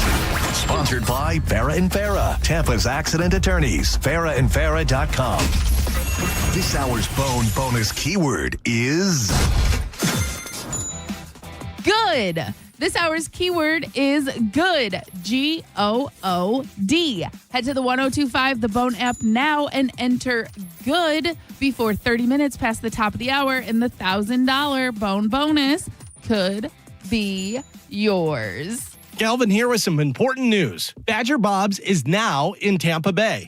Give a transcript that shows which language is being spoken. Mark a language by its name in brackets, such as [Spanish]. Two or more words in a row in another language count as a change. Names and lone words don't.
[English] Sponsored by Farah and Farah, Tampa's accident attorneys. FarahandFarah.com. This hour's Bone Bonus keyword is Good. This hour's keyword is good. G-O-O-D. Head to the 1025 The Bone app now and enter good before 30 minutes past the top of the hour, and the $1,000 Bone Bonus could be yours. Galvin here with some important news. Badger Bob's is now in Tampa Bay.